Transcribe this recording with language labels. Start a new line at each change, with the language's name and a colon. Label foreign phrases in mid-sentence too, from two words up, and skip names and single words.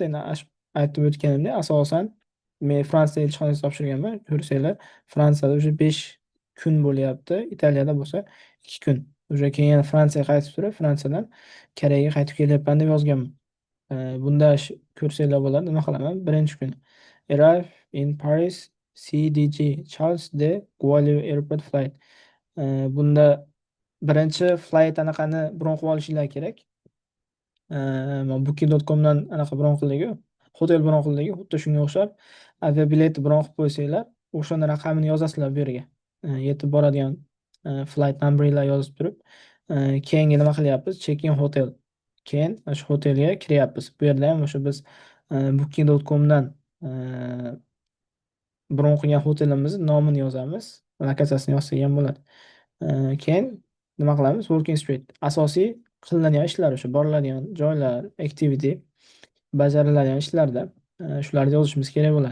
Uzbek: Endi aytib o'tganimdek, asosan men Fransiya elchixonasiga topshirganman. Ko'rsanglar, Fransiyada уже 5 kun bo'lyapti, Italiyada bo'lsa 2 kun. Уже keyin yana Fransiyaga qaytib turib, Fransiyadan Koreyaga qaytib kelyapman deb yozganman. Bunda ko'rsanglar bo'ladi, nima qilaman? Birinchi kun
English: arrive in Paris CDG Charles de Gaulle Airport flight.
Uzbek: Bunda birinchi flight anaqani bron qilib olishinglar kerak. Men booking.comdan anaqa bron qildik-ku, hotel bron qildik, xuddi shunga o'xshab aviabilet bron qilib qo'ysanglar, o'shani raqamini yozasizlar bu yerga. Yetib boradigan
English: flight number'inglar
Uzbek: yozib turib, keyingi nima qilyapmiz?
English: Check-in hotel.
Uzbek: Keyin o'sha hotelga kiryapmiz. Bu yerda ham o'sha biz booking.comdan bron qilgan hotelimizni nomini yozamiz, lokatsiyasini yozsak ham bo'ladi. Keyin nima qilamiz?
English: Walking Street.
Uzbek: Asosiy qilinadigan ishlar, o'sha boriladigan joylar, activity, bajariladigan ishlarda shularni yozishimiz kerak bo'ladi.